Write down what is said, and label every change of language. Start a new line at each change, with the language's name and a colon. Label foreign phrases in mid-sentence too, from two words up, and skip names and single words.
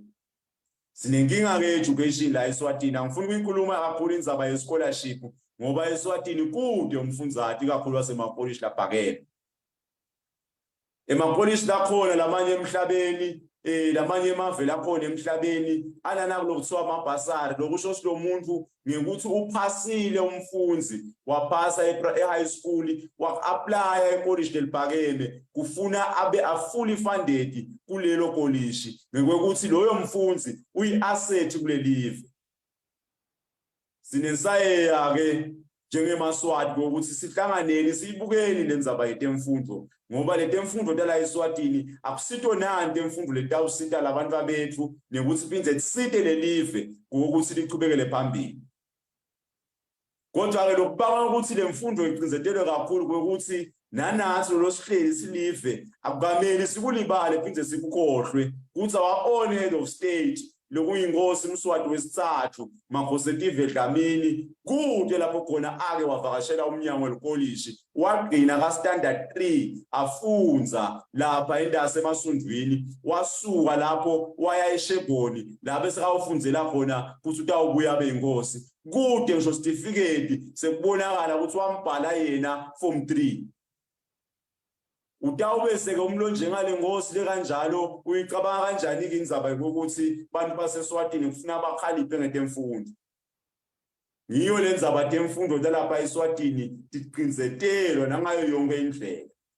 Swati: Sinenkinga ke education la eSwatini angifuni ukuyikhuluma kakhulu indzaba ye scholarship ngoba eSwatini kude umfundzati kakhulu wasemapolishi laphakela. Emapolishi lakhona lamanye emhlabeni lamanye emave lakhona emhlabeni anana kulokuthiwa amabhasari lokusho silo muntu ngekuthi uphasile umfundzi waphasa e-
English: high school
Swati: wa-apply epolishi leliphakeme kufuna abe
English: fully funded
Swati: kulelo polishi ngekuthi loyo mfundzi uyi-asset kulelive. Sinesayeya ke njengemaswati ukuthi sihlanganeni siyibukeni lendzaba yetemfundo ngoba letemfundo tala eSwatini akusito nani temfundo letawusita labantu abethu nekuthi phindze site lelive ukuthi lichubekele phambili. Kodwa ke lokubanga ukuthi le mfundo iqinzetelwe kakhulu ukuthi nanathi lo sihleli silive akukameli sikulibale phinde sikukhohlwe ukuthi
English: our own head of state
Swati: lokuyinkosi uMswati wesithathu Makhosetive Dlamini kude lapho khona ake wavakashela umnyango welikolishi wagcina ka standard 3 afunza lapha endase emasundwini wasuka lapho waya eSheboni lapho esekawufundzela khona ukuthi utawubuya abe inkosi kude ngisho certificate sekubonakala ukuthi wambhala yena form 3 utawubese ke umlonje ngale ngosi le kanjalo uyicabanga kanjani ke indzaba ukuthi bantu baseSwatini kufuna abakhaliphe ngetemfundo ngiyo lendzaba temfundo lapha eSwatini tiqinzetelwa nangayo yonke indlela